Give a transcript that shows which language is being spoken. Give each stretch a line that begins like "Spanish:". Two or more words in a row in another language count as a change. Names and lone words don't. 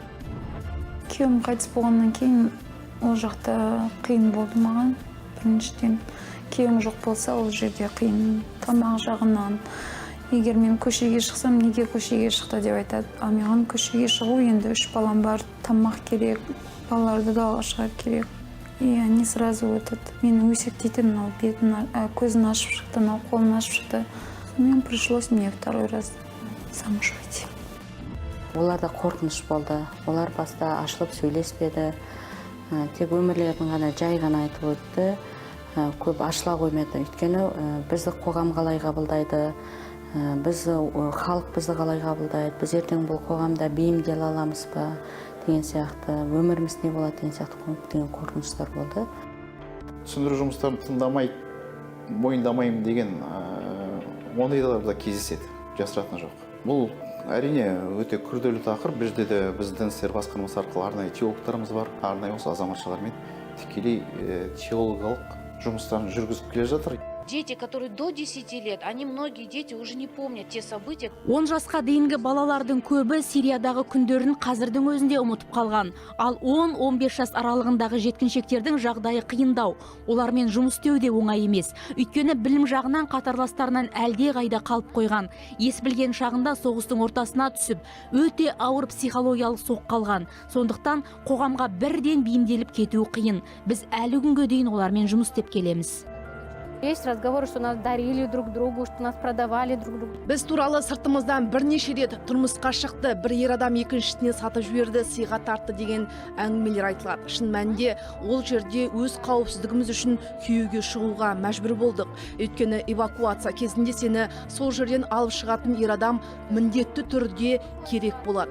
Kazakh: Күйеуім қайтыс болғаннан кейін ол жақта қиын болды маған. Біріншіден күйеуім жоқ болса, ол жерде қиын. Тамақ жағынан, егер мен көшеге шықсам, неге көшеге шықты деп айтады. А маған көшеге шығу, енді 3 балам бар, тамақ керек, балаларды далаға шығару керек.
Russian: И они сразу
Kazakh: мені өсектейтін, бетін, көзін ашып шықты, қолын ашып шықты.
Russian: Мен пришлось мне 2 раз замуж выйти.
Kazakh: Оларда қорқыныш болды. Олар баста ашылып сөйлеспеді. Тек өмірлерін ғана жай ғана айтып өтті. Көп ашыла қоймады. Өйткені бізді қоғам қалай қабылдайды, халық бізді қалай қабылдайды, біз ертең бұл қоғамда бейімделе аламыз ба деген сияқты, өміріміз не болады деген сияқты көптеген қорқыныштар болды. Түсіндіру жұмыстарын тыңдамай, мойындамаймын деген ондайлар да кездеседі, жасыратын жоқ. Бұл әрине өте күрделі тақырып. Бізде де біз дін істері басқармасы арқылы арнайы теологтарымыз бар, арнайы осы азаматшалармен тікелей теологиялық жұмыстарын жүргізіп келе жатыр.
Russian: Дети, которые до 10 лет, они многие дети уже не помнят те события.
Kazakh: 10 жасқа дейінгі балалардың көбі Сириядағы күндерін қазірдің өзінде ұмытып қалған. Ал 10-15 жас аралығындағы жеткіншектердің жағдайы қиындау. Олармен жұмыс істеу де оңай емес. Өйткені білім жағынан қатарластарынан әлде қайда қалып қойған. Ес білген шағында соғыстың ортасына түсіп, өте ауыр психологиялық соққы қалған. Сондықтан қоғамға бірден бейімделіп кетуі қиын. Біз әлі күнге дейін олармен жұмыс істеп келеміз.
Russian: Есть разговоры, что нас дарили друг другу, что нас продавали друг другу.
Kazakh: Біз туралы сыртымыздан бірнеше рет тұрмысқа шықты, бір ер адам екіншісіне сатып жіберді, сыйға тартты деген әңгімелер айтылады. Шын мәнінде ол жерде өз қауіпсіздігіміз үшін күйеуге шығуға мәжбүр болдық. Өйткені эвакуация кезінде сені сол жерден алып шығатын ер адам міндетті түрде керек болады.